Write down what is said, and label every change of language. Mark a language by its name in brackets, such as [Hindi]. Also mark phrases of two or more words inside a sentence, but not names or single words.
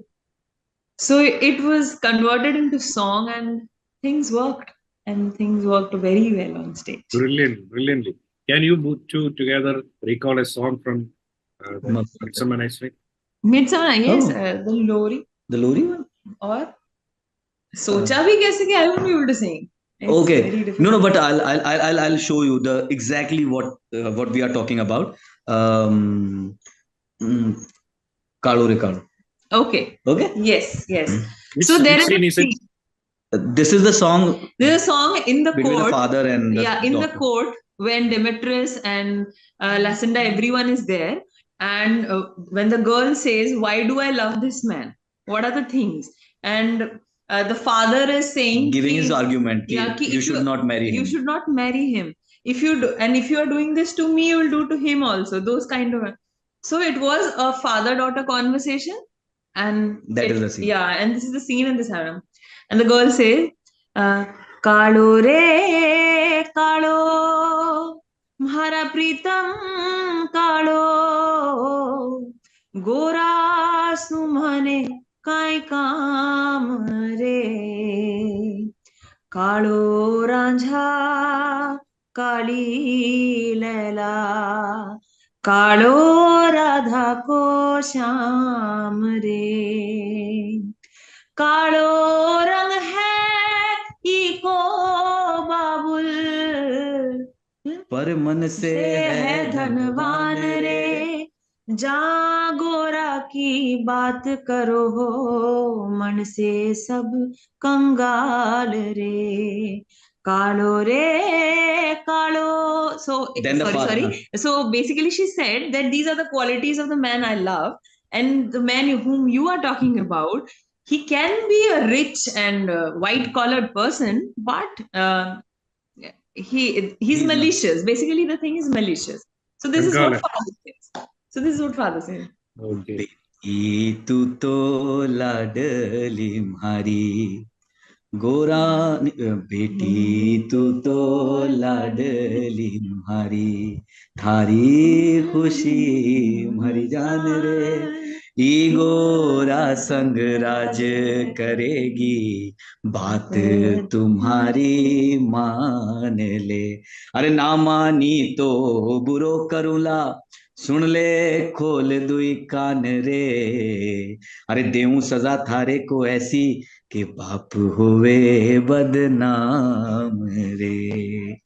[English] So it was converted into song, and things worked. And things worked very well on stage. Brilliantly. Can you two together recall a song from Midsummer Night's Dream? Midsummer, yes, the Lori. The Lori one? Or Socha bhi kaise ki I won't be able to sing. It's okay. No, but I'll show you the exactly what we are talking about. Kaalo re Kaalo. Okay. Okay. Yes. So there is this is the song. There's a song in the between court. The father and the in daughter. the court when Demetrius and Lacinda, everyone is there, and when the girl says, "Why do I love this man? What are the things?" and the father is saying, giving his argument, you should not marry him. You should not marry him. If you do, and if you are doing this to me, you will do to him also. Those kind of. So it was a father-daughter conversation, and that is the scene. Yeah, and this is the scene in this album. And the girl says, [Rajasthani] "कालो रे कालो, म्हारा प्रीतम कालो, गोरा सुम्हने काई काम रे, कालो रांझा काली लैला, कालो राधा को श्याम रे." कालो रंग है इको बाबुल, पर मन से है धनवान रे, जा गोरा की बात करो हो, मन से सब कंगाल रे, कालो रे कालो. [English] So so basically she said that these are the qualities of the man I love, and the man whom you are talking about, he can be a rich and white collared person, but he's malicious. Basically, the thing is malicious. So this is what father says. Okay. [Rajasthani] तू तो लाडली म्हारी गोरा बेटी तू तो लाडली म्हारी थारी खुशी म्हारी जान रे, ई गोरा संग राज करेगी, बात तुम्हारी मान ले, अरे ना मानी तो बुरो करूला, सुन ले खोल दुई कान रे, अरे देऊं सजा थारे को ऐसी कि बाप होवे बदनाम रे.